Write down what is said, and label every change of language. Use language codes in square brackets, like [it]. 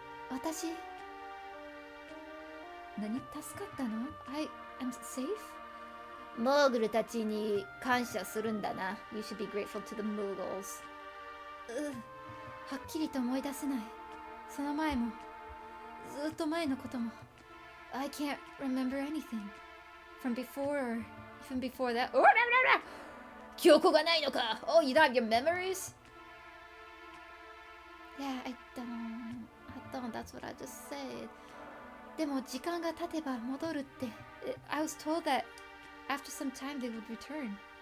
[ja] 私何助かったの [en] I am safe? [ja] モーグルたちに感謝するんだな。 [en] You should be grateful to the Moogles. [ja] はっきりと思い出せない。その前も、ずっと前のことも。 [en] I can't remember anything. From before or even before that. Oh, no. [ja] 記憶がないのか [en] Oh, you don't have your memories? Yeah, I don't. That's what I just said. [ja] でも時間が経てば戻るって。 [en] I was told that after some time they would return.